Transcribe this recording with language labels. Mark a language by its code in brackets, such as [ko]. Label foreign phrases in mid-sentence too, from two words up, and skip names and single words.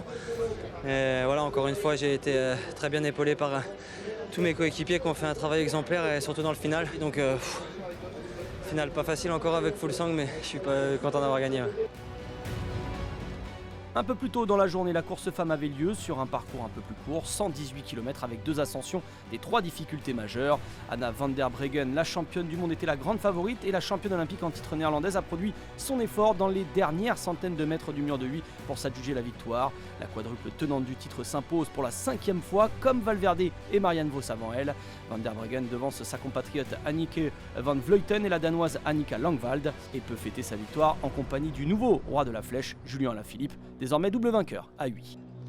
[fr] Et voilà, encore une fois, j'ai été très bien épaulé par tous mes coéquipiers qui ont fait un travail exemplaire et surtout dans le final. Donc, final pas facile encore avec Fuglsang, mais je suis pas content d'avoir gagné. Un peu plus tôt dans la journée, la course femme avait lieu sur un parcours un peu plus court, 118 km avec 2 ascensions et 3 difficultés majeures. Anna van der Breggen, la championne du monde, était la grande favorite et la championne olympique en titre néerlandaise a produit son effort dans les dernières centaines de mètres du mur de Huy pour s'adjuger la victoire. La quadruple tenante du titre s'impose pour la 5e fois, comme Valverde et Marianne Vos avant elle. Van der Breggen devance sa compatriote Anneke van Vleuten et la danoise Annika Langwald et peut fêter sa victoire en compagnie du nouveau roi de la flèche, Julian Alaphilippe, désormais double vainqueur à Huy.